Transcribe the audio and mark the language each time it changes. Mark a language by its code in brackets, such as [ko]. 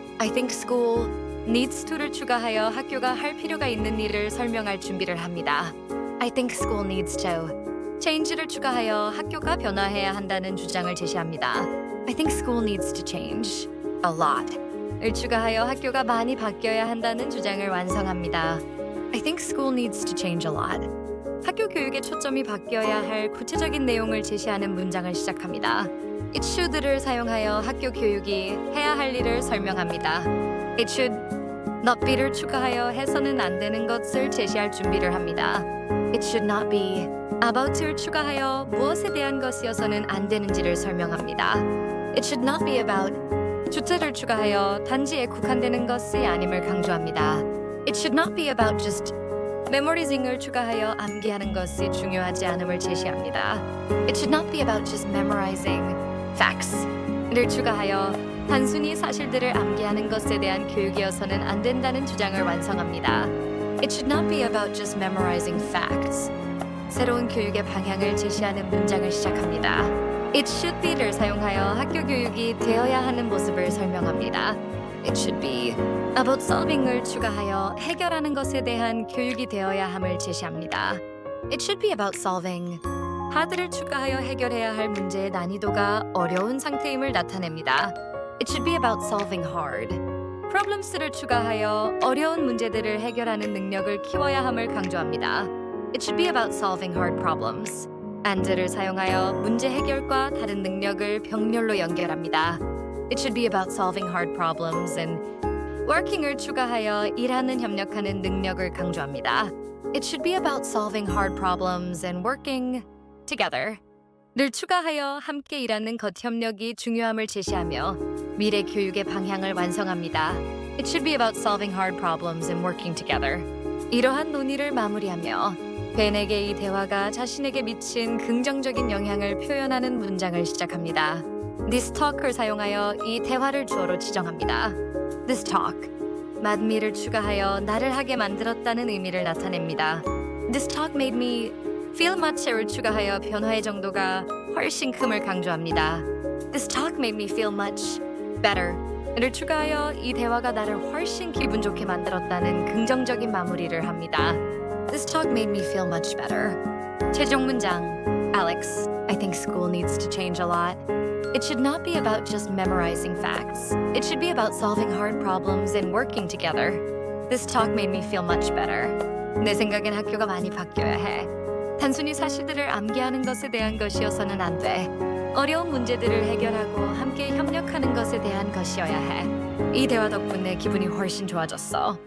[en] I think school needs to [ko] 를 추가하여 학교가 할 필요가 있는 일을 설명할 준비를 합니다. [en] I think school needs to change를 [ko] 추가하여 학교가 변화해야 한다는 주장을 제시합니다. [en] I think school needs to change a lot 을 [ko] 추가하여 학교가 많이 바뀌어야 한다는 주장을 완성합니다. [en] I think school needs to change a lot. [ko] 학교 교육의 초점이 바뀌어야 할 구체적인 내용을 제시하는 문장을 시작합니다. [en] It should [ko] 를 사용하여 학교 교육이 해야 할 일을 설명합니다. [en] It should not be [ko] 를 추가하여 해서는 안 되는 것을 제시할 준비를 합니다. [en] It should not be about [ko] 를 추가하여 무엇에 대한 것이어서는 안 되는지를 설명합니다. [en] It should not be about [ko] 주체를 추가하여 단지에 국한되는 것이 아님을 강조합니다. [en] It should not be about just memorizing을 [ko] 추가하여 암기하는 것이 중요하지 않음을 제시합니다. [en] It should not be about just memorizing facts [ko] 를 추가하여 단순히 사실들을 암기하는 것에 대한 교육이어서는 안 된다는 주장을 완성합니다. [en] It should not be about just memorizing facts. [ko] 새로운 교육의 방향을 제시하는 문장을 시작합니다. [en] It should be [ko] 를 사용하여 학교 교육이 되어야 하는 모습을 설명합니다. [en] It should be about solving [ko] 을 추가하여 해결하는 것에 대한 교육이 되어야 함을 제시합니다. [en] It should be about solving. [ko] hard를 추가하여 해결해야 할 문제의 난이도가 어려운 상태임을 나타냅니다. [en] It should be about solving hard. [ko] problems를 추가하여 어려운 문제들을 해결하는 능력을 키워야 함을 강조합니다. [en] It should be about solving hard problems. [ko] and를 사용하여 문제 해결과 다른 능력을 병렬로 연결합니다. [en] It should be about solving hard problems and working을 [ko] 추가하여 일하는 협력하는 능력을 강조합니다. [en] It should be about solving hard problems and working together. [ko] 를 추가하여 함께 일하는 겉협력이 중요함을 제시하며 미래 교육의 방향을 완성합니다. [en] It should be about solving hard problems and working together. [ko] 이러한 논의를 마무리하며 벤에게 이 대화가 자신에게 미친 긍정적인 영향을 표현하는 문장을 시작합니다. [en] This talk [ko] 을 사용하여 이 대화를 주어로 지정합니다. [en] This talk, madme [ko] 를 추가하여 나를 하게 만들었다는 의미를 나타냅니다. [en] This talk made me feel much를 [ko] 추가하여 변화의 정도가 훨씬 큼을 강조합니다. [en] This talk made me feel much better를 [ko] 추가하여 이 대화가 나를 훨씬 기분 좋게 만들었다는 긍정적인 마무리를 합니다. [en] This talk made me feel much better. [ko] 최종 문장. [en] Alex, I think school needs to change a lot. It should not be about just memorizing facts. It should be about solving hard problems and working together. This talk made me feel much better. [ko] 내 생각엔 학교가 많이 바뀌어야 해. 단순히 사실들을 암기하는 것에 대한 것이어서는 안 돼. 어려운 문제들을 해결하고 함께 협력하는 것에 대한 것이어야 해. 이 대화 덕분에 기분이 훨씬 좋아졌어.